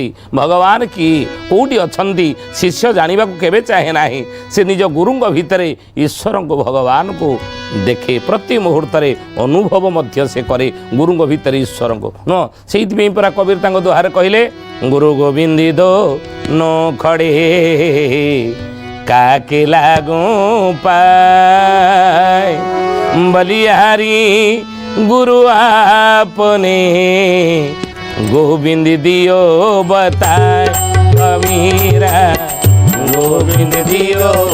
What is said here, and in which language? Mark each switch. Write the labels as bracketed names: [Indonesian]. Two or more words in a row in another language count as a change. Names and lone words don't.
[Odia] ଭଗବାନ କି କେଉଁଠି ଅଛନ୍ତି ଶିଷ୍ୟ ଜାଣିବାକୁ କେବେ ଚାହେଁ ନାହିଁ। ସେ ନିଜ ଗୁରୁଙ୍କ ଭିତରେ ଈଶ୍ୱରଙ୍କୁ ଭଗବାନଙ୍କୁ ଦେଖେ, ପ୍ରତି ମୁହୂର୍ତ୍ତରେ ଅନୁଭବ ମଧ୍ୟ ସେ କରେ ଗୁରୁଙ୍କ ଭିତରେ ଈଶ୍ୱରଙ୍କୁ ନୁହଁ। ସେଇଥିପାଇଁ ପରା କବିର ତାଙ୍କ ଦୋହାରେ କହିଲେ, [Hindi] गुरु गोविंदिद नो खड़े काके लागू पाए बलिहारी गुरु आपने गोविंद दियो बताए कबीरा गोविंद दियो